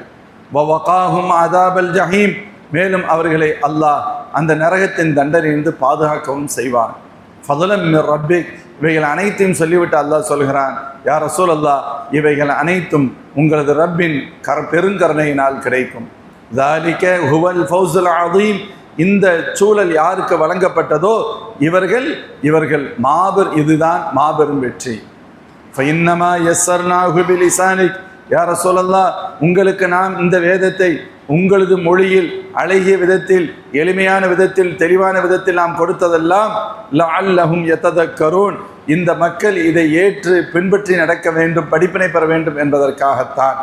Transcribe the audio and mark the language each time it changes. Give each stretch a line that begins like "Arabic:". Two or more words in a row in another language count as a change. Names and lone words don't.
Arabic: ووقاهم عذاب الجحيم,
Tamil: மேலும் அவர்களை அல்லாஹ் அந்த நரகத்தின் தண்டனையிலிருந்து பாதுகாக்கவும் செய்வான்.
Arabic: فضلا من ربك,
Tamil: இவைகள் அனைத்தையும் சொல்லிவிட்டு அல்லாஹ் சொல்கிறான்,
Arabic: يا رسول الله,
Tamil: இவைகள் அனைத்தும் உங்களது ரப்பின் பெருங்கருணையினால் கிடைக்கும்.
Arabic: ذَلِكَ هُوَ الْفَوْزُ الْعَظِيمُ,
Tamil: இந்த சூழல் யாருக்கு வழங்கப்பட்டதோ இவர்கள் இதுதான் மாபெரும் வெற்றி.
Arabic: فَإِنَّمَا يَسَّرْنَاهُ بِلِسَانِكَ, يا رسول الله,
Tamil: உங்களுக்கு நாம் இந்த வேதத்தை உங்களது மொழியில் அழகிய விதத்தில், எளிமையான விதத்தில், தெளிவான விதத்தில் நாம் கொடுத்ததெல்லாம்
Arabic: لعلهم يتذكرون,
Tamil: இந்த மக்கள் இதை ஏற்று பின்பற்றி நடக்க வேண்டும், படிப்பினை பெற வேண்டும் என்பதற்காகத்தான்.